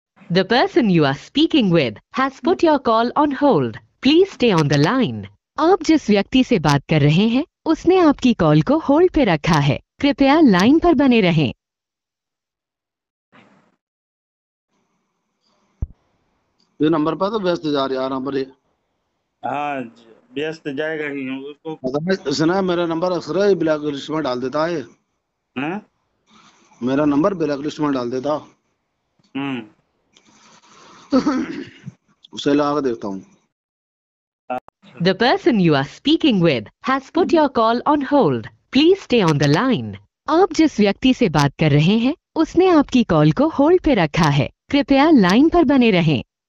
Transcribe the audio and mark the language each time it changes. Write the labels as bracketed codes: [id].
[en] The person you are speaking with has put your call on hold. Please stay on the line. [hi] आप जिस व्यक्ति से बात कर रहे हैं उसने आपकी कॉल को होल्ड पे रखा है, कृपया लाइन पर बने रहें। ये नंबर पर तो व्यस्त जा रही है नंबर ये। हाँ, व्यस्त जाएगा ही उसको। सुना मेरा नंबर अक्सर ब्लैक लिस्ट में डाल देता है। हाँ? मेरा नंबर ब्लैक लिस्ट में डाल देता। उसे लगा के देखता हूँ। [en] The person you are speaking with has put your call on hold. Please stay on the line. [hi] आप जिस व्यक्ति से बात कर रहे हैं उसने आपकी कॉल को होल्ड पे रखा है, कृपया लाइन पर बने रहें।